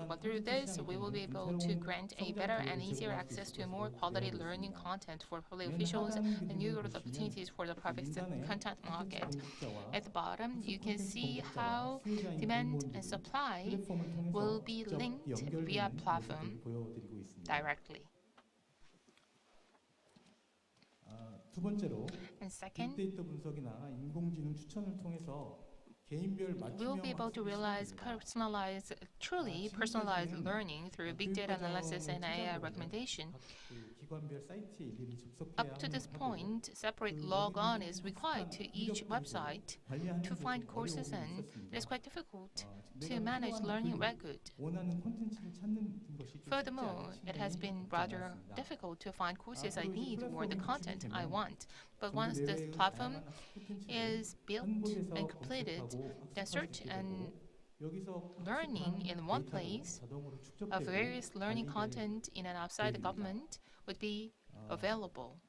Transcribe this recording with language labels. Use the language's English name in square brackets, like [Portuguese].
[English] But through this, we will be able to grant a better and easier access to more quality learning content for public officials and new growth opportunities for the private content market. At the bottom, you can see how demand and supply will be linked via platform directly. [Korean] 두 번째로 [English] And second, [Korean] 빅데이터 분석이나 인공지능 추천을 통해서 개인별 [English] we will be able to realize truly personalized learning through big data analysis and AI recommendation. [Korean] 기관별 사이트에 일일이 접속해야 [English] Up to this point, separate log-on is required to each website to find courses, and it is quite difficult to manage learning record. [Korean] 원하는 콘텐츠를 찾는 것이 좀 [English] Furthermore, it has been rather difficult to find courses I need or the content I want. But once this platform is built and completed, then search and learning in one place of various learning content in and outside the government would be available.